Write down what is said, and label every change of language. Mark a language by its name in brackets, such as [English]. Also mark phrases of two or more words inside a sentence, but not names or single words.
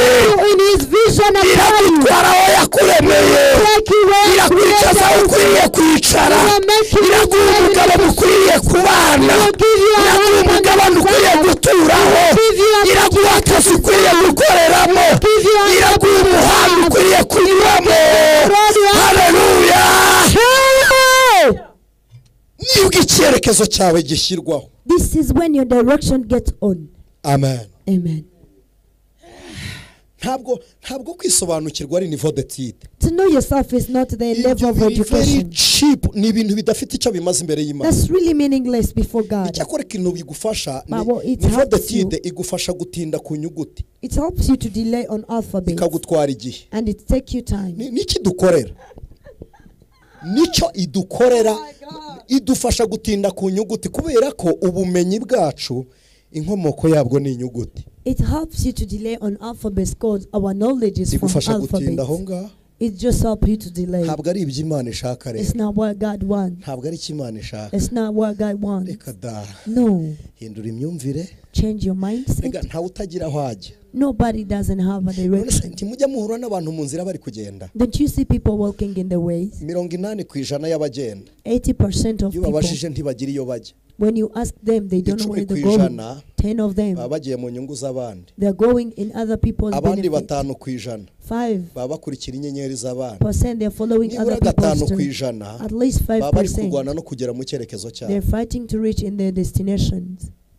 [Kinyarwanda] Irakutwara aho yakuremeye, irakwicaza aho ukwiriye kwicara, iraguha umugabo mukwiriye kubana, iraguha umugabane ukwiye guturaho, iraguha akazi ukwiye gukoreramo, iraguha umuhanda ukwiye kunyuramo. Haleluya! Nibwo icyerekezo cyawe gishyirwaho. [English] This is when your direction gets on. Amen. Amen. [Kinyarwanda] Ntabwo kwisobanukirwa ari [French] niveau d'étude. [English] To know yourself is not the level of education. Cheap, [Kinyarwanda] ni ibintu bidafite icyo bimaze imbere y'Imana. [English] That's really meaningless before God. [Kinyarwanda] Icyakora ikintu bigufasha [French] niveau d'étude [Kinyarwanda] igufasha gutinda ku nyuguti. [English] It helps you to delay on alphabet. [Kinyarwanda] Ikagutwara igihe. [English] And it take you time. [Kinyarwanda] Niki dukorera? Nicyo idukorera idufasha gutinda ku nyuguti kubera ko ubumenyi bwacu inkomoko yabwo ni inyuguti. [English] It helps you to delay on alphabets because our knowledge is from alphabets. It just helps you to delay. [Kinyarwanda] Ntabwo ari ibyo Imana ishaka rero. [English] It's not what God wants. [Kinyarwanda] Ntabwo ari icyo Imana ishaka. [English] It's not what God wants. [Kinyarwanda] Reka da. [English] No. [Kinyarwanda] Hindura imyumvire. [English] Change your mindset. [Kinyarwanda] Rega ntawe utagira aho ajya. [English] Nobody doesn't have a direction. [Kinyarwanda] Ntimujya muhura n'abantu mu nzira bari kugenda. [English] Don't you see people walking in the ways? [Kinyarwanda] 80% y'abagenda. [English] 80% of people. [Kinyarwanda] Babashije ntibagira iyo bajya. [English] When you ask them, they don't know where they're going. 10 of them, they're going in other people's benefit. 5% they're following other people's turn. At least 5%, they're fighting to reach in their destinations.